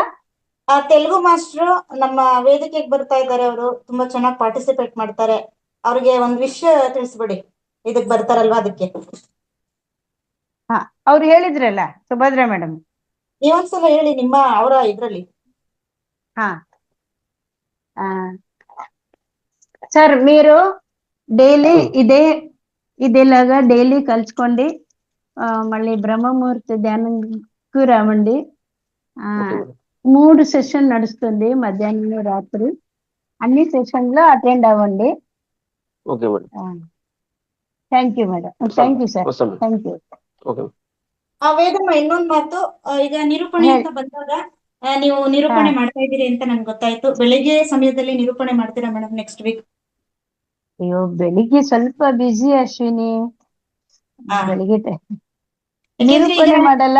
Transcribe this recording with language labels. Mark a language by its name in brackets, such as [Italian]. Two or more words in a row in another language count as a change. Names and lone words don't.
[Kannada] ತೆಲುಗು ಮಾಸ್ಟ್ರು ನಮ್ಮ ವೇದಿಕೆಗೆ ಬರ್ತಾ ಇದ್ದಾರೆ. ಅವರು ತುಂಬಾ ಚೆನ್ನಾಗಿ ಪಾರ್ಟಿಸಿಪೇಟ್ ಮಾಡ್ತಾರೆ. ಅವ್ರಿಗೆ ಒಂದ್ ವಿಷಯ ತಿಳಿಸ್ಬಿಡಿ, ಇದಕ್ ಬರ್ತಾರಲ್ವಾ ಅದಕ್ಕೆ. ಹಾ, ಅವ್ರು ಹೇಳಿದ್ರಲ್ಲ ಸುಭದ್ರಾ ಮೇಡಮ್. ನೀವೊಂದ್ಸಲ ಹೇಳಿ ನಿಮ್ಮ ಅವರ ಇದ್ರಲ್ಲಿ. [Telugu] ಹಾ సార్, మీరు డైలీ ఇదేలాగా డైలీ కలుసుకోండి, మళ్ళీ బ్రహ్మముహూర్త ధ్యానంకు రావండి. 3 సెషన్ నడుస్తుంది, మధ్యాహ్నం రాత్రి. అన్ని సెషన్ లో అటెండ్ అవ్వండి. [English] thank you madam. thank you sir, thank you. [Kannada] ವೇದಮ್ಮ, ಇನ್ನೊಂದ್ ಮಾತು. ಈಗ ನಿರೂಪಣೆ ಅಂತ ಬಂದಾಗ ನೀವು ನಿರೂಪಣೆ ಮಾಡ್ತಾ ಇದ್ದೀರಿ ಅಂತ ನನ್ಗೆ ಗೊತ್ತಾಯ್ತು. ಬೆಳಿಗ್ಗೆ ಸಮಯದಲ್ಲಿ ನಿರೂಪಣೆ ಮಾಡ್ತೀರಾ ಮೇಡಮ್ [English] next week? [Kannada] ಅಯ್ಯೋ, ಬೆಳಿಗ್ಗೆ ಸ್ವಲ್ಪ ಬಿಸಿ ಅಶ್ವಿನಿ, ಬೆಳಿಗ್ಗೆ ನಿರೂಪಣೆ ಮಾಡಲ್ಲ.